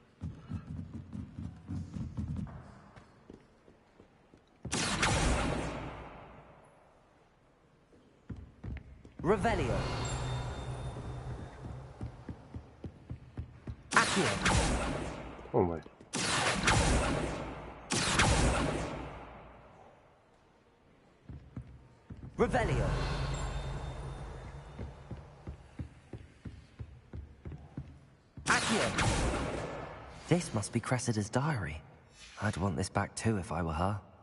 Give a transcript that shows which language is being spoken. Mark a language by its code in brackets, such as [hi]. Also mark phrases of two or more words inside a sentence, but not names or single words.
[hu] Revelio. Hol vagy? Revelio. Accio. [en] This must be Cressida's diary. I'd want this back too if I were her.